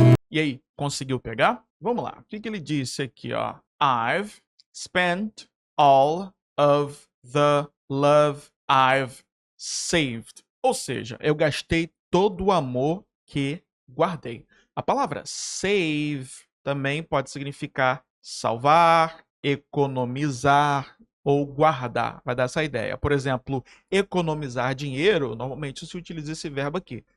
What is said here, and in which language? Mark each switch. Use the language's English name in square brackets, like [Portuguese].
[Portuguese] E aí, conseguiu pegar? Vamos lá. O que ele disse aqui, ó? [English] I've spent all of the love I've saved. [Portuguese] Ou seja, eu gastei todo o amor que guardei. A palavra save também pode significar salvar, economizar ou guardar. Vai dar essa ideia. Por exemplo, economizar dinheiro, normalmente se utiliza esse verbo aqui.